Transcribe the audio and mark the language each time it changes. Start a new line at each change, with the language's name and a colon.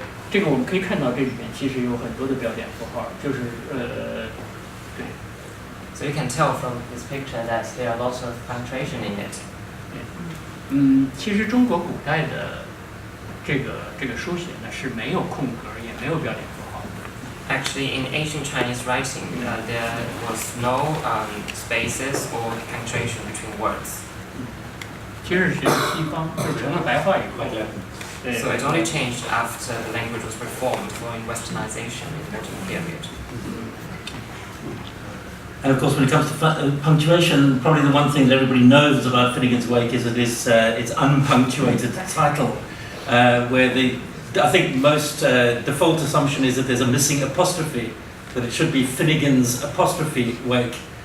Chinese: 这个我们可以看到，这里面其实有很多的标点符号，就是对。
English: So you can tell from this picture that there are lots of punctuation in it.
Chinese: 其实中国古代的这个书写呢是没有空格，也没有标点符号。
English: Actually, in ancient Chinese writing, there was no spaces or punctuation between words.
Chinese: 其实是西方就成了白话以后。
English: So it only changed after the language was reformed following Westernization in the medieval period. And of course, when it comes to punctuation, probably the one thing that everybody knows about Finnegan's Wake is that it's unpunctuated title, where I think most default assumption is that there's a missing apostrophe, that it should be Finnegan's apostrophe Wake.